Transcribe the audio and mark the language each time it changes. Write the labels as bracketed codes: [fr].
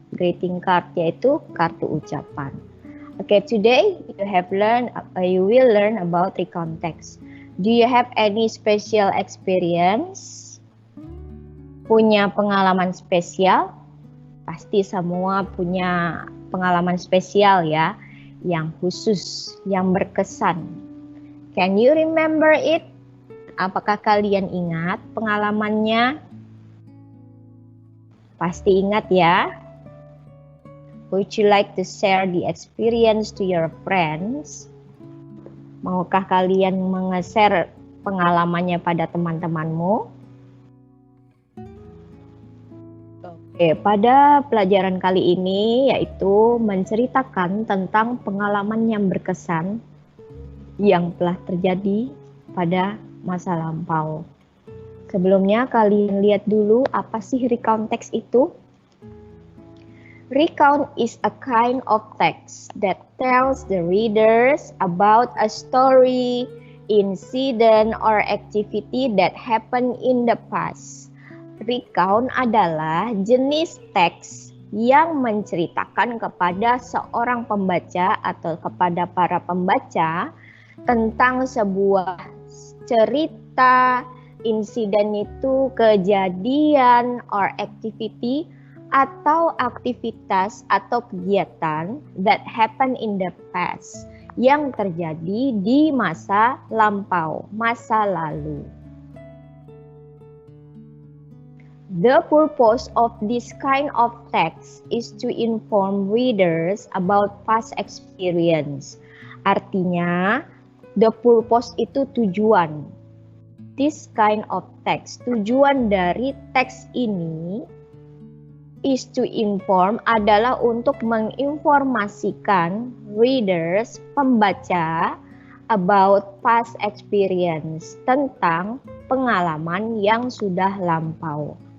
[id] Greeting card yaitu kartu ucapan. [en] Okay, today you will learn about recount text. Do you have any special experience? [id] Punya pengalaman spesial? Pasti semua punya pengalaman spesial ya, yang khusus, yang berkesan. [en] Can you remember it? [id] Apakah kalian ingat pengalamannya? Pasti ingat ya. [en] Would you like to share the experience to your friends? [id] Maukah kalian menge-share pengalamannya pada teman-temanmu? Oke, pada pelajaran kali ini yaitu menceritakan tentang pengalaman yang berkesan yang telah terjadi pada masa lampau. Sebelumnya kalian lihat dulu apa sih recount text itu? [en] Recount is a kind of text that tells the readers about a story, incident, or activity that happened in the past. [id] Recount adalah jenis teks yang menceritakan kepada seorang pembaca atau kepada para pembaca tentang sebuah cerita, insiden itu kejadian or activity atau aktivitas atau kegiatan [en] that happen in the past [id] yang terjadi di masa lampau, masa lalu. [en] The purpose of this kind of text is to inform readers about past experience. [id] Artinya, the purpose itu tujuan. [en] This kind of text, [id] tujuan dari teks ini [en] is to inform [id] adalah untuk menginformasikan readers, pembaca, [en] about past experience, [id] tentang pengalaman yang sudah lampau.